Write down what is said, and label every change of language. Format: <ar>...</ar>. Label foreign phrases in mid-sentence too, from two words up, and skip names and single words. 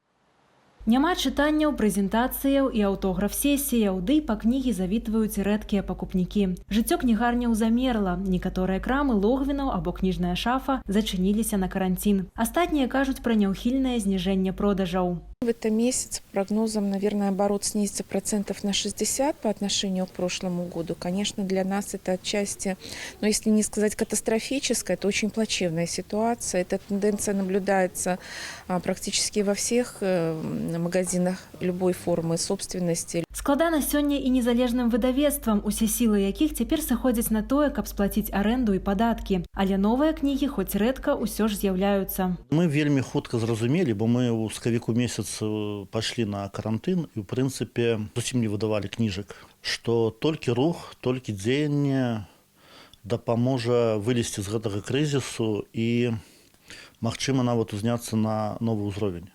<be>Няма чытанняў, прэзентацыяў і аўтограф-сесіяў, ды і па кнігі завітваюць рэдкія пакупнікі. Жыццё кнігарняў замерла. Некаторыя крамы логвінаў або кніжная шафа зачыніліся на каранцін. Астатнія кажуць пра няўхільнае зніжэнне продажаў.</be> <ru>В этом месяце прогнозом, наверное, оборот снизится процентов на 60 по отношению к прошлому году. Конечно, для нас это отчасти, но если не сказать катастрофическая, это очень плачевная ситуация. Эта тенденция наблюдается практически во всех магазинах любой формы собственности.</ru> <be>Складана сёння і незалежным выдавецтвам, усе сілы якіх цяпер сыходзяць на тое, каб сплаціць арэнду і падаткі. Але новыя кнігі хоць рэдка ўсё ж з'яўляюцца. Мы вельмі хутка зразумелі, бо мы ў сакавіку месяц пашлі на карантын і, ў прынцыпе, зусім не выдавалі кніжак, што толькі рух, толькі дзеянне дапаможа вылезці з гэтага крызісу і, магчыма, нават узняцца на новы ўзровень.</be>